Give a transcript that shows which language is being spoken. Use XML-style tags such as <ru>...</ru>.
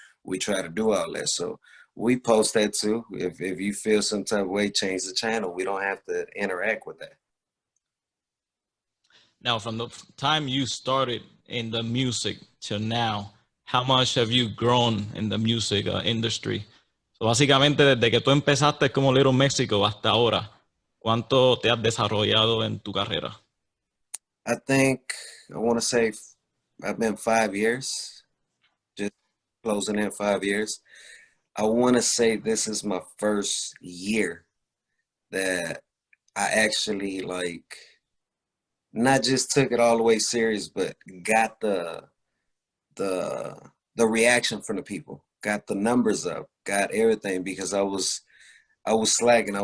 <en>We try to do all that. So we post that too. If you feel some type of way, change the channel. We don't have to interact with that. Now, from the time you started in the music till now, how much have you grown in the music industry?</en> <es>So, básicamente, desde que tú empezaste como Little Mexico hasta ahora, ¿cuánto te has desarrollado en tu carrera?</es> <en>I think I want to say I've been 5 years, just closing in 5 years. I want to say this is my first year that I actually like not just took it all the way serious, but got the reaction from the people, got the numbers up, got everything, because I was slacking.</en>